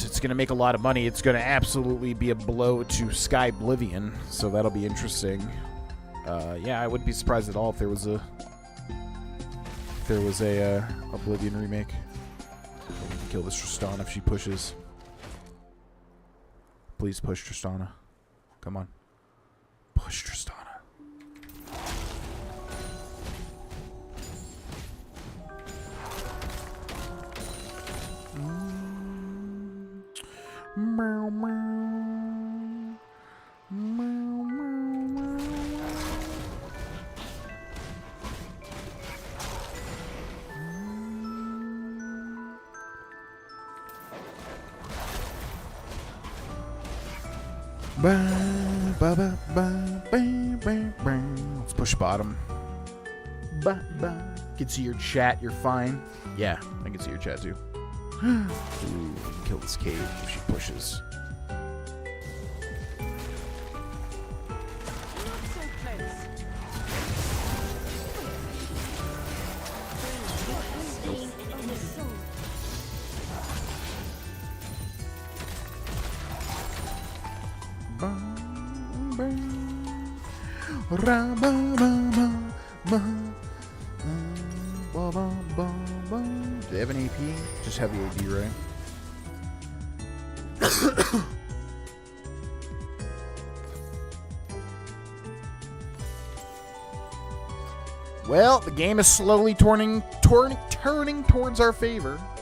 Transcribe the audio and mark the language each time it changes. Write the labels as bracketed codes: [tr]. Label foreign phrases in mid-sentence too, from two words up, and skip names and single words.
[en] It's going to make a lot of money. It's going to absolutely be a blow to Sky Oblivion, so that'll be interesting. Yeah, I wouldn't be surprised at all if there was a Oblivion remake. Kill this Tristana if she pushes. Please push Tristana. Come on. Push Tristana. Meow, meow. Meow, meow, meow. Ba, ba, ba, ba, ba, ba, ba. Let's push bottom. Ba, ba. Can see your chat, you're fine. Yeah, I can see your chat too. Ooh, kill this cave if she pushes. Not so close. Bum, bum. Ra, ba, ba, ba, ba. Ba, ba, ba, ba. Do they have an AP? Just heavy AD, right? Well, the game is slowly turning towards our favor.